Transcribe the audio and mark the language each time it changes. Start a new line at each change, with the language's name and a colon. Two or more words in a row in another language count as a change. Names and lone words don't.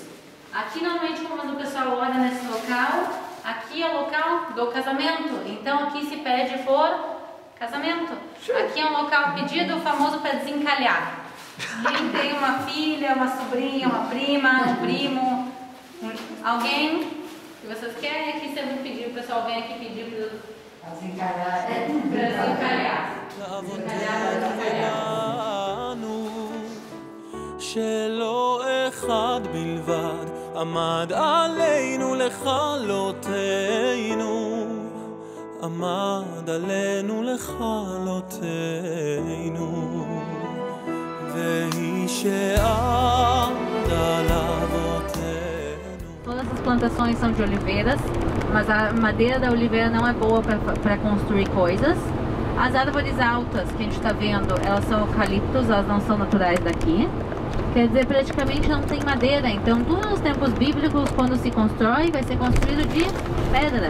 Portuguese: Aqui normalmente quando o pessoal olha nesse local, aqui é o local do casamento, então aqui se pede por casamento. Aqui é um local pedido famoso para desencalhar. Quem tem uma filha, uma sobrinha, uma prima, um primo, alguém que vocês querem, aqui sempre pedir, o pessoal vem aqui pedir para desencalhar.
Hebrew: שלא אחד בלבד עמד עלינו לכלותנו, עמד עלינו לכלותנו, והיא שעמדה לאבותינו.
Portuguese: Todas as plantações são de oliveiras, mas a madeira da oliveira não é boa para construir coisas. As árvores altas que a gente está vendo, elas são eucaliptos, elas não são naturais daqui. Quer dizer, praticamente não tem madeira. Então, tudo nos tempos bíblicos, quando se constrói, vai ser construído de pedra.